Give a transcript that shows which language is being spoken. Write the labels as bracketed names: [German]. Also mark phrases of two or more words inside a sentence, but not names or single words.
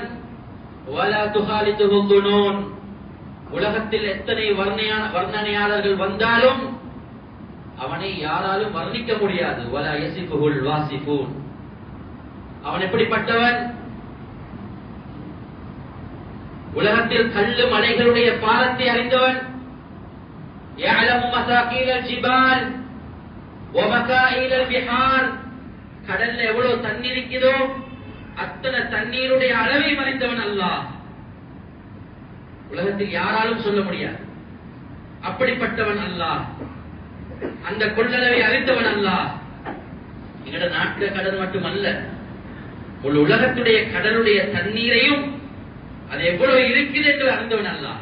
[Arabic] ولا تخالطه الظنون, [Tamil] உலகத்தில் எத்தனை வர்ணனையாளர்கள் வந்தாலும் அவனை யாராலும் வர்ணிக்க முடியாது. [Arabic] ولا يصفه الواصفون, [Tamil] அவன் எப்படிப்பட்டவன்? உலகத்தில் கல்லு மலைகளுடைய பாரத்தை அறிந்தவன். [Arabic] يعلم مساقيل الجبال ومكائل البحار, [Tamil] கடல்ல எவ்வளவு தண்ணீர் இருக்குதோ அத்தனை தண்ணீருடைய அளவை அறிந்தவன் அல்லாஹ். உலகத்தில் யாராலும் சொல்ல முடியாது. அப்படிப்பட்டவன் அல்லாஹ். அந்த கொள்ளளவை அறிந்தவன் அல்லாஹ். எங்கட நாட்டு கடல் மட்டுமல்ல, முழு உலகத்துடைய கடலுடைய தண்ணீரையும் அது எவ்வளவு இருக்குது என்று அறிந்தவன் அல்லாஹ்.